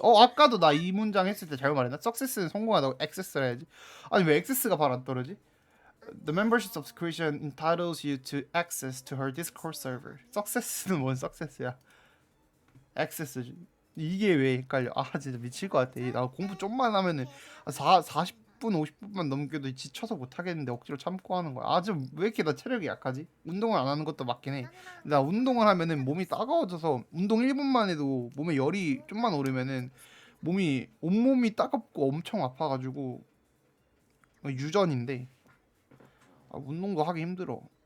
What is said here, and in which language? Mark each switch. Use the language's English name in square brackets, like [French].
[Korean] 아까도 나 이 문장 했을 때 잘못 말했나? success는 성공하다고 access를 해야지. 아니 왜 access가 바로 안 떨어지? [English] The membership subscription entitles you to access to her Discord server. [Korean] success는 뭔 success야? access지. 이게 왜 헷갈려? 아 진짜 미칠 것 같아. 나 공부 좀만 하면은 40분 50분만 넘겨도 지쳐서 못 하겠는데 억지로 참고 하는 거야. 아 지금 왜 이렇게 나 체력이 약하지? 운동을 안 하는 것도 맞긴 해. 나 운동을 하면은 몸이 따가워져서 운동 1분만 해도 몸에 열이 좀만 오르면은 온몸이 따갑고 엄청 아파가지고 유전인데 운동도 하기 힘들어.